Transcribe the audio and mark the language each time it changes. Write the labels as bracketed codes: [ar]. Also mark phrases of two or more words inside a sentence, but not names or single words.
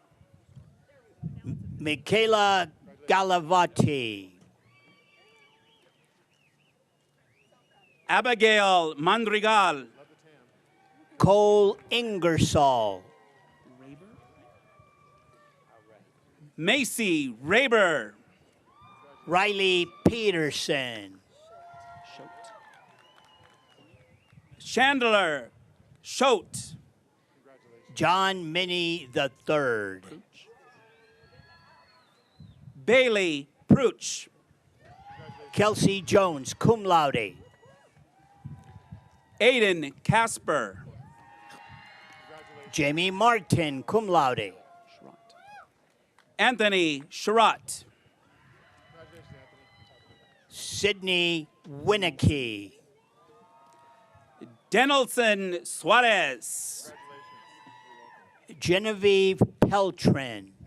[en] Michaela Galavati. Abigail Mandrigal. Cole Ingersoll. Macy Raber. Riley Peterson. Chandler Schote. John Minnie III. Bailey Pruch. Kelsey Jones, [la] cum laude. [en] Aiden Casper. Jamie Martin, [la] cum laude. [en] Anthony Sherratt. Sydney Winnicky. Denelson Suarez. Genevieve Peltrin.